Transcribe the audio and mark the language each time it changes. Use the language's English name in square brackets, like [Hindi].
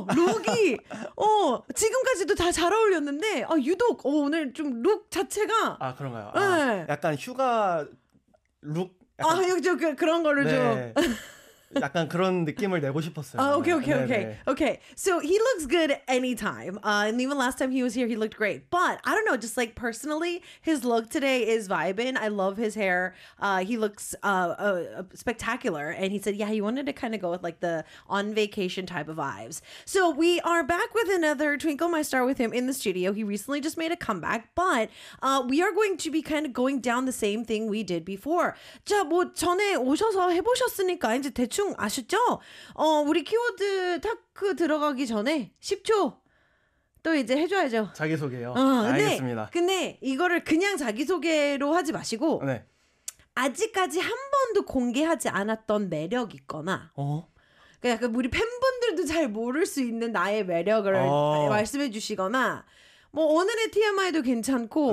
[Korean] 룩이 지금까지도 다 잘 어울렸는데 유독 오늘 좀 룩 자체가 아, 그런가요? 네. 아, 약간 휴가 룩 약간. 아, 그런 거를 네. 좀 약간 그런 느낌을 내고 싶었어요. 아, 오케이, 오케이, 오케이. [English] 네, 네. Okay. So he looks good anytime. And even last time he was here, he looked great. But I don't know, just like personally, his look today is vibing. I love his hair. He looks spectacular. And he said, yeah, he wanted to kind of go with like the on vacation type of vibes. So we are back with another Twinkle My Star with him in the studio. He recently just made a comeback. But we are going to be kind of going down the same thing we did before. [Korean] 자, 뭐 전에 오셔서 해보셨으니까 이제 대충 아셨죠? 우리 키워드 타크 들어가기 전에 10초 또 이제 해줘야죠. 자기소개요. 알겠습니다. 근데 이거를 그냥 자기소개로 하지 마시고 네. 아직까지 한 번도 공개하지 않았던 매력 있거나 그러니까 약간 우리 팬분들도 잘 모를 수 있는 나의 매력을 말씀해 주시거나 뭐 오늘의 TMI도 괜찮고